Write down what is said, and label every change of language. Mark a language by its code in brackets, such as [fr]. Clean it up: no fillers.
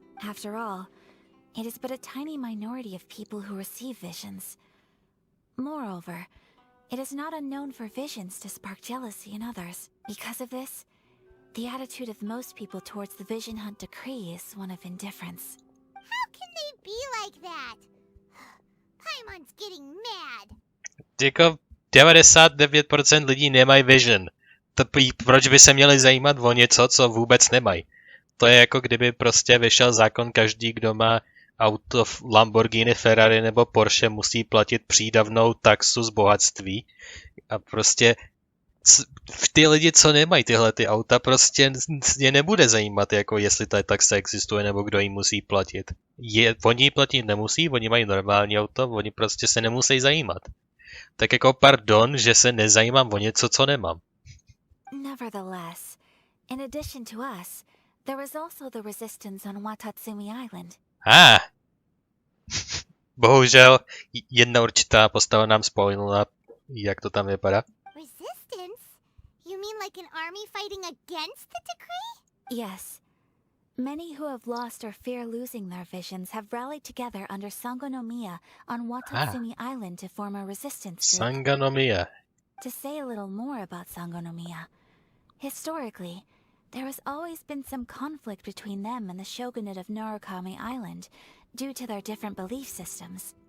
[en] After all, it is but a tiny minority of people who receive visions. Moreover, it is not unknown for visions to spark jealousy in others. Because of this, the attitude of most people towards the Vision Hunt Decree is one of indifference. How can they be like that? Paimon's getting mad. [cs] Jako 99% lidí nemají vision. Proč by se měli zajímat o něco, co vůbec nemají? To je jako kdyby prostě vyšel zákon, každý, kdo má auto Lamborghini, Ferrari nebo Porsche, musí platit přídavnou taxu z bohatství. A prostě ty lidi, co nemají tyhle ty auta, prostě je nebude zajímat, jako jestli ta taxa existuje nebo kdo jí musí platit. Oni ji platit nemusí, oni mají normální auto, oni prostě se nemusí zajímat. Tak jako pardon, že se nezajímám o něco, co nemám. [en] Nevertheless, in addition to us, there is also the resistance on Watatsumi Island. [cs] Bohužel, jedna určitá postava nám spoilila, jak to tam vypadá. [en] Resistance? You mean like an army fighting against the decree? Yes. Many who have lost or fear losing their visions have rallied together under Sangonomiya on Watatsumi Island to form a resistance group. Sangonomiya. To say a little more about Sangonomiya, historically, there has always been some conflict between them and the shogunate of Narukami Island due to their different belief systems.